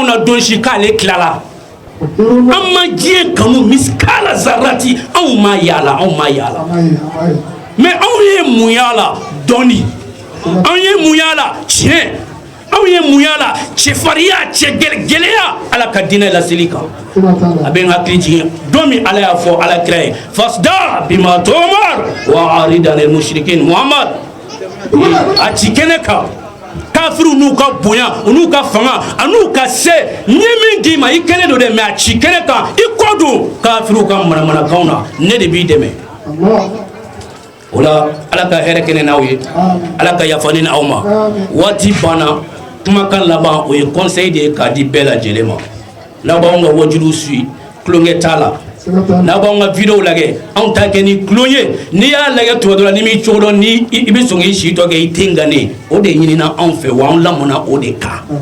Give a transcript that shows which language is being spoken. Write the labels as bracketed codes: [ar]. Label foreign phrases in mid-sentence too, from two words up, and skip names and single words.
[bm] na don si k'ale tilala an ma diɲɛ kanu miskala zarati anw ma yala mais anw ye mun y'a la dɔɔni anw ye mun y'a la tiɲɛ anw ye mun y'a la cɛfarinya cɛ gɛlɛya ala ka diinɛ laseli kan a bɛ n hakili jigin don min ala y'a fɔ ala kira ye [ar] فاصدع بما تؤمر وأعرض عن المشركين [bm] Muhammad a ci kɛnɛ kan kafiru n'u ka bonya u n'u ka fanga a n'u ka se n ye min d'i ma i kɛnɛ don dɛ mais a ci kɛnɛ kan i kɔ don kafiru ka manamanakanw na ne de b'i dɛmɛ o la ala ka hɛrɛ kɛnɛ n'aw ye ala ka yafa ni aw ma waati banna kumakan laban o ye conseil de ye k'a di bɛɛ lajɛlen ma n'a b'anw ka wajuliw suit tulonkɛ t'a la n'a b'anw ka video lajɛ anw t'a kɛ ni tulon ye n'i y'a lajɛ tuma dɔ la n'i m'i cogo dɔn ni i bɛ sɔn k'i si tɔ kɛ i tɛ ŋanen o de ɲinina anw fɛ wa anw lamɔna o de kan